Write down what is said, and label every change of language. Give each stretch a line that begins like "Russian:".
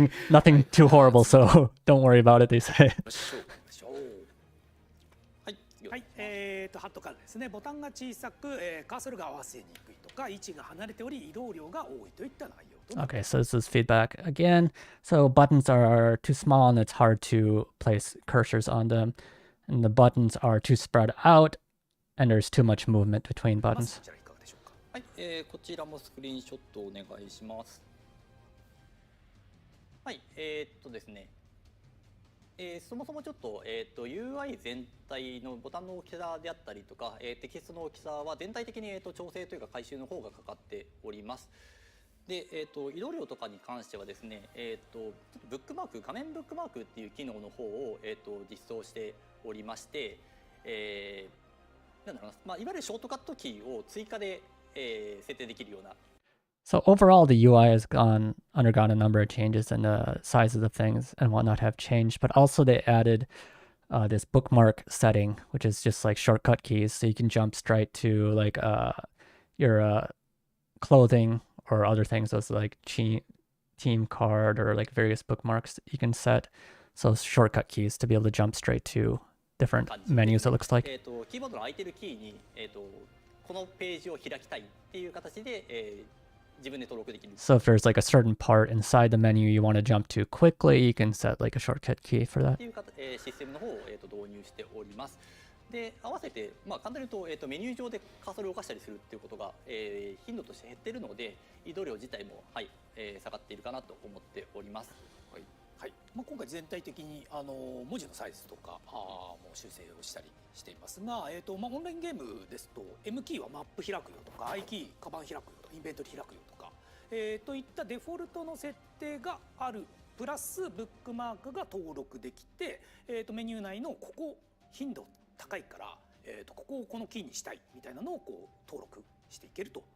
English: Nothing too horrible, so don't worry about it, they say.
Japanese: はい、次はい、ハットからですね、ボタンが小さく、カーソルが合わせにくいとか、位置が離れており移動量が多いといった内容と。
English: Okay, so this is feedback again. So buttons are too small and it's hard to place cursors on them. And the buttons are too spread out and there's too much movement between
Japanese: ま
English: buttons.
Japanese: ずこちらいかがでしょうか。はい、こちらもスクリーンショットお願いします。はい、ですね、そもそもちょっと、UI 全体のボタンの大きさであったりとか、テキストの大きさは全体的に、調整というか回収の方がかかっております。で、移動量とかに関してはですね、ちょっとブックマーク、画面ブックマークっていう機能の方を、実装しておりまして、なんだろうな、まあ、いわゆるショートカットキーを追加で、設定できるような。
English: So overall, the UI has undergone a number of changes and the sizes of things and whatnot have changed, but also they added this bookmark setting, which is just like shortcut keys. So you can jump straight to like your clothing or other things as like team card or like various bookmarks that you can set. So shortcut keys to be able to jump straight to different menus, it looks like.
Japanese: キーボードの空いてるキーに、このページを開きたいっていう形で、自分で登録できる。
English: So if there's like a certain part inside the menu you want to jump to quickly, you can set like a shortcut key for that.
Japanese: っていうシステムの方を、導入しております。で、合わせて、まあ、簡単に言うと、メニュー上でカーソルを動かしたりするっていうことが、頻度として減っているので、移動量自体も、はい、下がっているかなと思っております。はいはい、まあ、今回全体的に文字のサイズとかもう修正をしたりしていますが、まあ、オンラインゲームですと M キーはマップ開くよとか I キーカバン開くよとかインベントリ開くよとか、といったデフォルトの設定があるプラスブックマークが登録できて、メニュー内のここ頻度高いから、ここをこのキーにしたいみたいなのをこう登録していけると。